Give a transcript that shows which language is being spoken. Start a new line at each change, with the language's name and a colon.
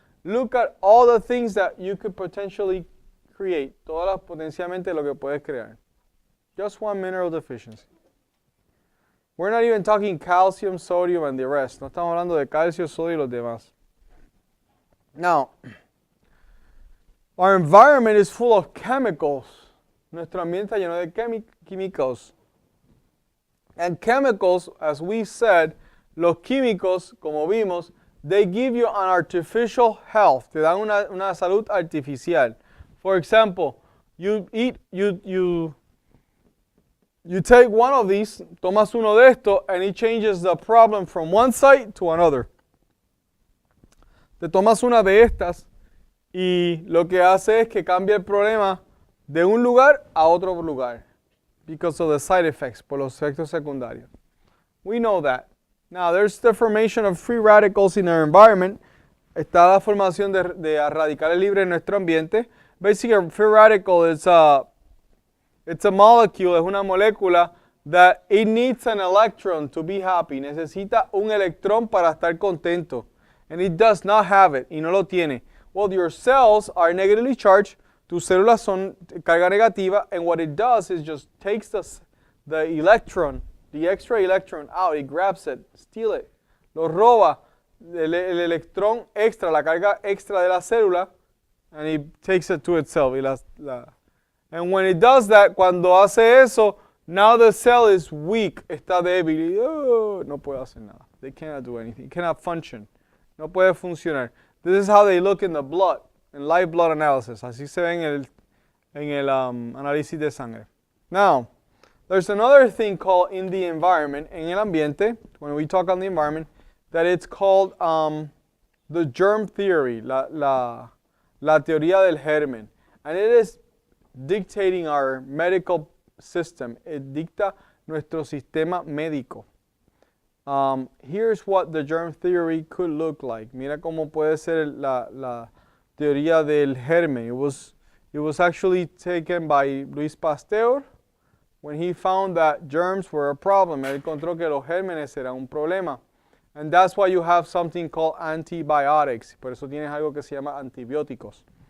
English: Look at all the things that you could potentially create.
Spanish: Todas potencialmente lo que puedes crear.
English: Just one mineral deficiency. We're not even talking calcium, sodium, and the rest.
Spanish: No estamos hablando de calcio, sodio y los demás.
English: Now, our environment is full of chemicals.
Spanish: Nuestro ambiente está lleno de químicos.
English: And chemicals, as we said,
Spanish: los químicos, como vimos,
English: they give you an artificial health.
Spanish: Te dan una salud artificial.
English: For example, you take one of these,
Spanish: tomas uno de estos,
English: and it changes the problem from one side to another.
Spanish: Te tomas una de estas y lo que hace es que cambia el problema de un lugar a otro lugar
English: because of the side effects,
Spanish: por los efectos secundarios.
English: We know that. Now, there's the formation of free radicals in our environment.
Spanish: Está la formación de radicales libres en nuestro ambiente.
English: Basically, a free radical is it's a molecule,
Spanish: es una molécula
English: that it needs an electron to be happy.
Spanish: Necesita un electrón para estar contento.
English: And it does not have it,
Spanish: y no lo tiene.
English: Well, your cells are negatively charged.
Spanish: Tus células son carga negativa,
English: and what it does is just takes the electron, the extra electron out. It grabs it, steals it,
Spanish: lo roba, el electrón extra, la carga extra de la célula,
English: and it takes it to itself. And when it does that,
Spanish: cuando hace eso,
English: now the cell is weak,
Spanish: está débil, y no puede hacer nada.
English: They cannot do anything, cannot function.
Spanish: No puede funcionar.
English: This is how they look in the blood, in live blood analysis.
Spanish: Así se ve en el análisis de sangre.
English: Now, there's another thing called in the environment,
Spanish: en el ambiente,
English: when we talk on the environment, that it's called the germ theory,
Spanish: la teoría del germen.
English: And it is dictating our medical system.
Spanish: It dicta nuestro sistema médico.
English: Here's what the germ theory could look like.
Spanish: Mira cómo puede ser la teoría del germen.
English: It was actually taken by Luis Pasteur when he found that germs were a problem.
Spanish: Él encontró que los gérmenes eran un problema.
English: And that's why you have something called antibiotics.
Spanish: Por eso tienes algo que se llama antibióticos.